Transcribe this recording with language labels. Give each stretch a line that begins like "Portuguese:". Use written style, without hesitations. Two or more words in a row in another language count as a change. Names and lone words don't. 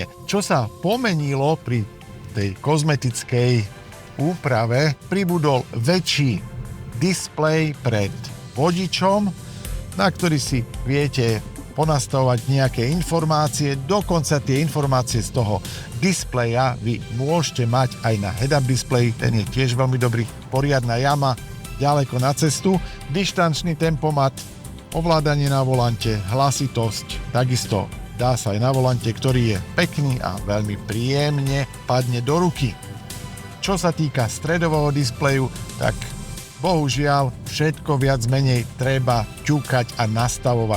Slovak: Čo sa pomenilo pri tej kozmetickej úprave, pribudol väčší displej pred vodičom, na ktorý si viete ponastavovať nejaké informácie, dokonca tie informácie z toho displeja vy môžete mať aj na
English: head-up display,
Slovak: ten je tiež veľmi dobrý, poriadna jama, ďaleko na cestu, dištančný tempomat, ovládanie na volante, hlasitosť, takisto dá sa aj na volante, ktorý je pekný a veľmi príjemne padne do ruky. Čo sa týka stredového displeju, tak bohužiaľ, všetko viac menej treba ťukať a nastavovať.